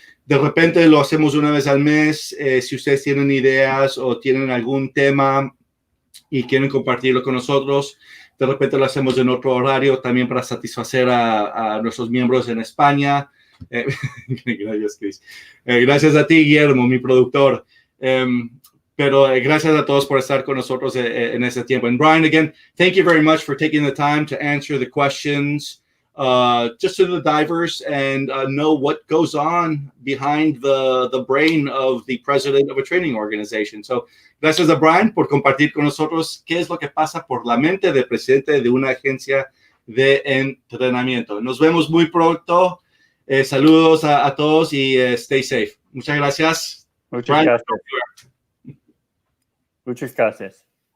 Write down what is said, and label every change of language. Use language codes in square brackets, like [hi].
[es] De repente lo hacemos una vez al mes. Si ustedes tienen ideas o tienen algún tema y quieren compartirlo con nosotros, de repente lo hacemos en otro horario también para satisfacer a nuestros miembros en España. Gracias, Chris. Gracias a ti, Guillermo, mi productor. Pero gracias a todos por estar con nosotros en este tiempo. [en] And Brian, again, thank you very much for taking the time to answer the questions just to the divers and know what goes on behind the brain of the president of a training organization. [es] So, gracias a Brian por compartir con nosotros qué es lo que pasa por la mente del presidente de una agencia de entrenamiento. Nos vemos muy pronto. Saludos a todos y [en] stay safe. [es] Muchas gracias. Muchas gracias. Muchas gracias.